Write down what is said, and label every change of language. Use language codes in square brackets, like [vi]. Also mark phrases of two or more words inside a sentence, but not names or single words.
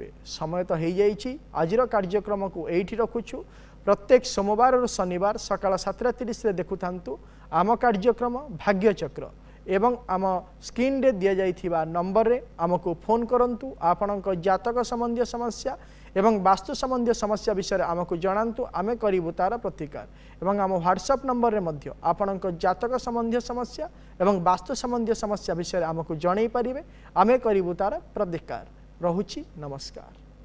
[or] ସମୟ ତ ହୋଇଯାଇଛି। ଆଜିର କାର୍ଯ୍ୟକ୍ରମକୁ ଏଇଠି ରଖୁଛୁ। ପ୍ରତ୍ୟେକ ସୋମବାରରୁ ଶନିବାର ସକାଳ 7:30ରେ ଦେଖୁଥାନ୍ତୁ ଆମ କାର୍ଯ୍ୟକ୍ରମ ଭାଗ୍ୟଚକ୍ର ଏବଂ ଆମ ସ୍କ୍ରିନ୍ରେ ଦିଆଯାଇଥିବା ନମ୍ବରରେ ଆମକୁ ଫୋନ୍ କରନ୍ତୁ। ଆପଣଙ୍କ ଜାତକ ସମ୍ବନ୍ଧୀୟ ସମସ୍ୟା ଏବଂ ବାସ୍ତୁ ସମ୍ବନ୍ଧୀୟ ସମସ୍ୟା ବିଷୟ ଆମକୁ ଜଣାନ୍ତୁ ଆମେ କରିବୁ ତାର ପ୍ରତିକାର ଏବଂ ଆମ ହ୍ୱାଟସଆପ୍ ନମ୍ବର ରେ ମଧ୍ୟ ଆପଣଙ୍କ ଜାତକ ସମ୍ବନ୍ଧୀୟ ସମସ୍ୟା ଏବଂ ବାସ୍ତୁ ସମ୍ବନ୍ଧୀୟ ସମସ୍ୟା ବିଷୟ ଆମକୁ ଜଣାଇ ପାରିବେ ଆମେ କରିବୁ ତାର ପ୍ରତିକାର। ରହୁଛି ନମସ୍କାର।